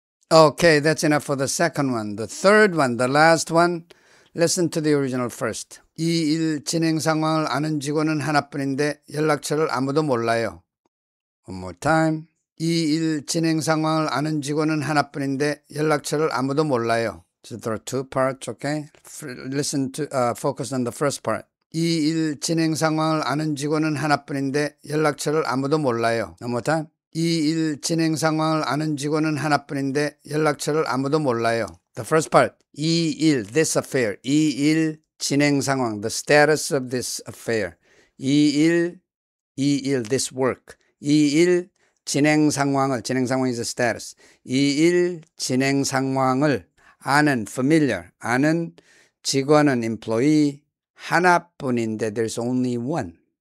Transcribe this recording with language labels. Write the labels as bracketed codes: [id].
[en] Okay, that's enough for the second one. The third one, the last one, listen to the original first. [ko] 이 일 진행 상황을 아는 직원은 하나뿐인데 연락처를 아무도 몰라요. [en] One more time. [ko] 이 일 진행 상황을 아는 직원은 하나뿐인데 연락처를 아무도 몰라요. [en] So there are two parts, okay? Listen to, focus on the first part. [ko] 이 일 진행 상황을 아는 직원은 하나뿐인데 연락처를 아무도 몰라요. [en] One more time. [ko] 이 일 진행 상황을 아는 직원은 하나뿐인데 연락처를 아무도 몰라요. [en] The first part, 이 일, this affair. [ko] 이 일 진행 상황, [en] the status of this affair. [ko] 이 일, [en] this work. [ko] 이 일 진행 상황을, 진행 상황 [en] is a status. [ko] 이 일 진행 상황을 아는, familiar, 아는 직원은 employee 하나뿐인데 [en] there's only one.